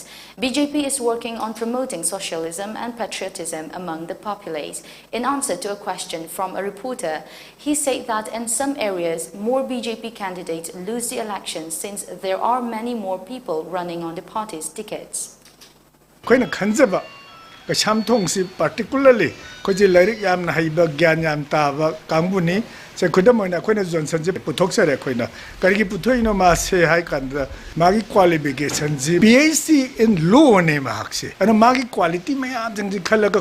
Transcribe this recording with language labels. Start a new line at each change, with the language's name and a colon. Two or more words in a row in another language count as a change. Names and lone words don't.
English: BJP is working on promoting socialism and patriotism among the populace. In answer to a question from a reporter, he said that in some areas, more BJP candidates lose the election since there are many more people running on the party's tickets.
Manipuri: ꯑꯩꯈꯣꯏꯅ ꯈꯟꯖꯕ ꯀꯩꯁꯥꯝꯊꯣꯡꯁꯤ ꯄꯥꯔꯇꯤꯀꯨꯂꯔꯂꯤ ꯑꯩꯈꯣꯏꯁꯦ ꯂꯥꯏꯔꯤꯛ ꯌꯥꯝꯅ ꯍꯩꯕ ꯒ꯭ꯌꯥꯟ ꯌꯥꯝ ꯇꯥꯕ ꯀꯥꯡꯕꯨꯅꯤ ꯁꯦ ꯈꯨꯗꯝ ꯑꯣꯏꯅ ꯑꯩꯈꯣꯏꯅ ꯖꯣꯟꯁꯟꯁꯦ ꯄꯨꯊꯣꯛꯆꯔꯦ ꯑꯩꯈꯣꯏꯅ ꯀꯔꯤꯒꯤ ꯄꯨꯊꯣꯛꯏꯅꯣ ꯃꯥꯁꯦ ꯍꯥꯏ ꯀꯥꯟꯗ ꯃꯥꯒꯤ ꯀ꯭ꯋꯥꯂꯤꯐꯤꯀꯦꯁꯟꯁꯤ
English: PhD in law
Manipuri: ꯅꯦ ꯃꯍꯥꯛꯁꯦ ꯑꯗꯨꯅ ꯃꯥꯒꯤ क्वालिटी ꯃꯌꯥꯝꯁꯤꯡꯁꯤ ꯈꯜꯂꯒ